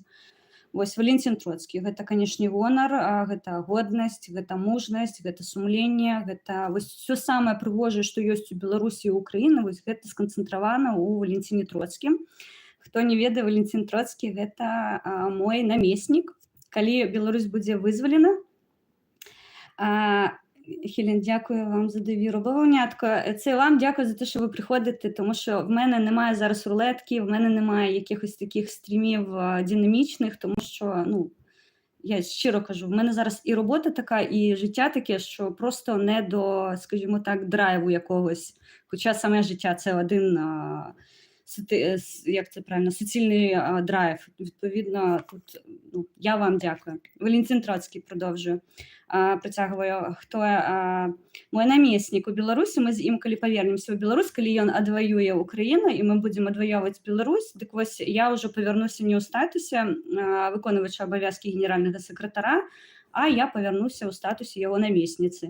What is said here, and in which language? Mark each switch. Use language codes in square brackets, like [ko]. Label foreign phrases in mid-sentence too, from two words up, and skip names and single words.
[be] Вось Валентин Троцкі, гэта, канешне, гонар, гэта годнасць, гэта мужнасць, гэта сумленне, гэта вось всё самае прыгожае, што ёсць у Беларусі і Украіны, вось гэта сканцэнтравана ў Валентине Троцкім. Хто не ведае, Валентин Троцкі гэта мой намеснік. Калі Беларусь будзе вызвалена, [uk] Хелен, дякую вам за довіру. Бавовнятко, це вам дякую за те, що ви приходите, тому що в мене немає зараз рулетки, в мене немає якихось таких стрімів динамічних, тому що, я щиро кажу, в мене зараз і робота така, і життя таке, що просто не до, скажімо так, драйву якогось. Хоча саме життя – це один, як це правильно, суцільний драйв. Відповідно, тут я вам дякую. Валентин Троцький, продовжую. [be] Працягваю, хто мой намеснік у Беларусі, мы з ім, калі павернемся ў Беларусь, калі ён адваюе Украіну, і мы будзем адваёўваць Беларусь, дык вось я ўжо павярнуся не ў статусе выконвача абавязкі генеральнага сакратара, а я павярнуся ў статусе яго намесніцы.